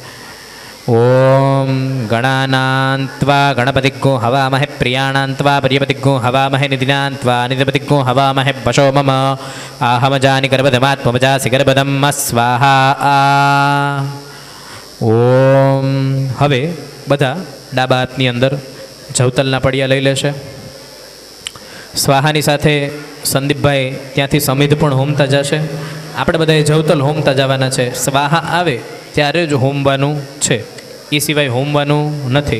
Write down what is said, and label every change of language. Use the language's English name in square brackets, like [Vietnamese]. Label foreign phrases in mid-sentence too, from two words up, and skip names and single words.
[Sanskrit] ॐ गणानान्त्वा गणपतिग्गो हवामहे प्रियाणान्त्वा प्रियपतिग्गो हवामहे निधिनान्त्वा निधिपतिग्गो हवामहे वशो मम आहमजानि गर्भधमात्मजासि गर्भधम् स्वाहा। [Gujarati] ॐ હવે બધા ડાબા હાથની અંદર જવતલના પડિયા લઈ લેશે। સ્વાહાની સાથે સંદીપભાઈ ત્યાંથી સમિધ પણ હોમતા જશે। આપણે બધાએ જવતલ હોમતા જવાના છે। સ્વાહા આવે ત્યારે જ હોમવાનું છે, એ સિવાય હોમવાનું નથી।